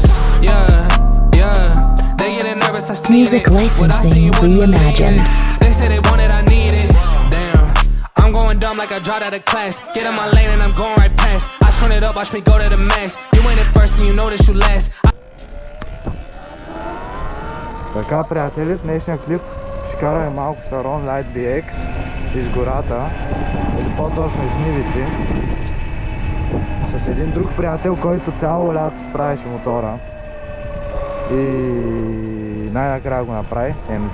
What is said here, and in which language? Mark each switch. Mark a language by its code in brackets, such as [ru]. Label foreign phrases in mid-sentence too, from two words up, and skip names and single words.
[en] Yeah. They getting nervous, I see Music it. licensing reimagined. They say they want it, I need it. Damn, I'm going dumb like I dropped out of class. Get in my lane and I'm going right past. I turn it up, watch me go to the max. You ain't it first and you know that you last. [bg] Така, приятели, в днешния клип ще караме малко с Aron Light BX из гората, или по-точно из нивици, с един друг приятел, който цяло лято си правеше мотора и най-накрая го направи, МЗ.